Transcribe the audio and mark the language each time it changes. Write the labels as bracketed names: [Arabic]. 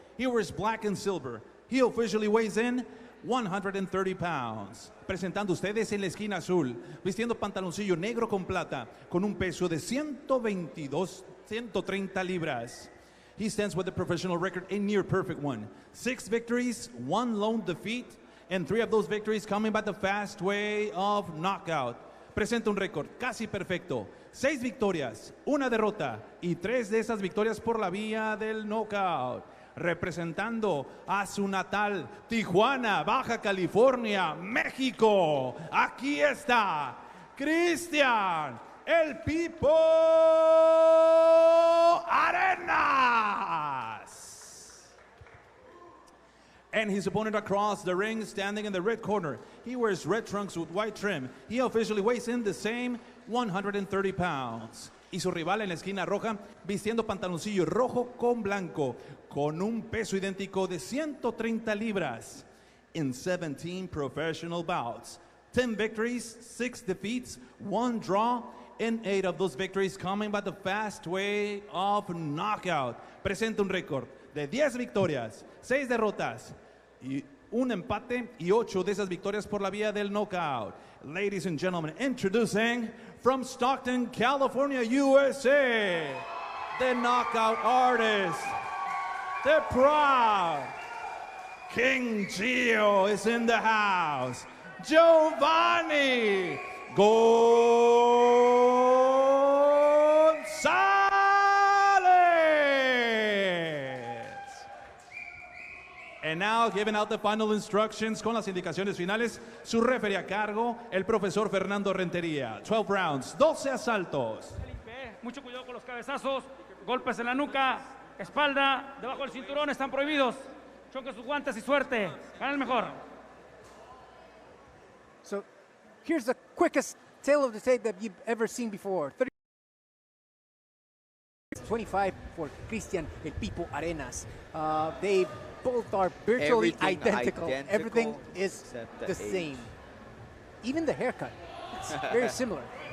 [English] He wears black and silver. He officially weighs in 130 pounds. [Spanish] Presentando ustedes en la esquina azul, vistiendo pantaloncillo negro con plata, con un peso de 130 libras. [English] He stands with a professional record, a near perfect one. 6 victories, 1 lone defeat, and 3 of those victories coming by the fast way of knockout. [Spanish] Presenta un récord casi perfecto. 6 victorias, 1 derrota, y 3 de esas victorias por la vía del knockout. Representando a su natal Tijuana, Baja California, México. Aquí está Cristian El Pipo Arenas. [English] And his opponent across the ring, standing in the red corner. He wears red trunks with white trim. He officially weighs in the same 130 pounds. [Spanish] Y su rival en la esquina roja, vistiendo pantaloncillo rojo con blanco, con un peso idéntico de 130 libras. [English] In 17 professional bouts, 10 victories, 6 defeats, 1 draw, in 8 of those victories coming by the fast way of knockout. [Spanish] Presenta un récord de 10 victorias, 6 derrotas, y un empate y 8 de esas victorias por la vía del knockout. [English] Ladies and gentlemen, introducing from Stockton, California, USA, the knockout artist, the proud KingGio is in the house. Giovannie Gonzalez. And now, giving out the final instructions [Spanish] con las indicaciones finales, su referee a cargo, el profesor Fernando Rentería. [English] 12 rounds, [Spanish] 12 asaltos. Mucho cuidado con los cabezazos, golpes en la nuca, espalda, debajo del cinturón, están prohibidos. Choque sus guantes y suerte. Gana el mejor. [English] So here's the quickest tale of the tape that you've ever seen before. 25 for Cristian El Pipo Arenas. They both are virtually identical. Everything is the same. Even the haircut. It's very similar.